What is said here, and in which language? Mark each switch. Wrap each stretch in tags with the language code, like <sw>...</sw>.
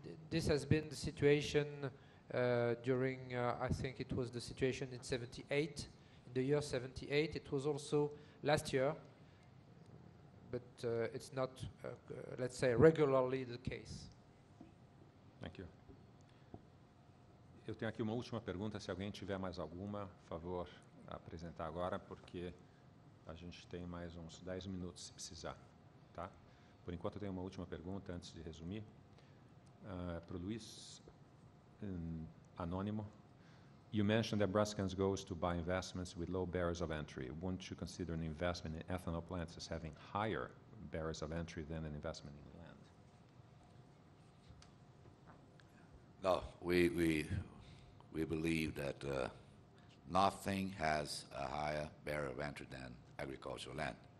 <en>This has been the situation during, I think it was the situation in '78, in the year '78. It was also last year, but it's not, let's say, regularly the case. Thank you.</en> <pt>Eu tenho aqui uma última pergunta, se alguém tiver mais alguma, por favor, apresentar agora, porque a gente tem mais uns 10 minutos se precisar, tá? Por enquanto eu tenho uma última pergunta antes de resumir. Para o Luiz, anônimo.</pt> <en>You mentioned that Braskem goes to buy investments with low barriers of entry. Wouldn't you consider an investment in ethanol plants as having higher barriers of entry than an investment in land? No, we believe that nothing has a higher barrier of entry than agricultural land.</en>